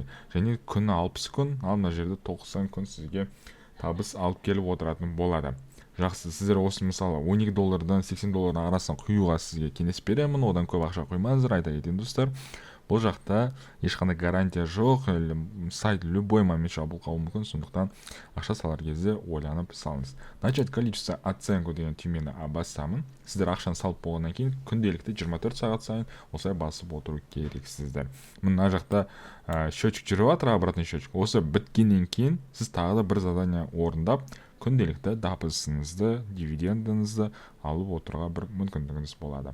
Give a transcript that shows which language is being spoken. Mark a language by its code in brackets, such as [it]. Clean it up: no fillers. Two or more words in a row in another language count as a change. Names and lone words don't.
[kk] Және күні 60 күн, ал мына жерде 90 күн сізге табыс алып келіп отыратын болады. Жақсы, сіздер осы мысалы $12-дан $80 арасын құюға сізге кеңес беремін. Одан көп ақша құймаңыздар, айта кетейін достар. Бұл жақта ешқандай гарантия жоқ, сайт [ru] любой момент [kk] жабылып қалуы мүмкін, сондықтан ақша салар кезде ойланып салыңыз. [ru] Начать количество оценку [kk] деген түймені басамын. Сіздер ақшаны салып болғаннан кейін күнделікті 24 сағат сайын осылай басып отыру керексіздер. Мына жақта счетчик жүріп жатыр, [ru] обратный счетчик. [kk] Осы біткеннен кейін сіз тағы да бір задание орындап, күнделікті табысыңызды, дивидендіңізді алып отыруға бір мүмкіндігіңіз болады.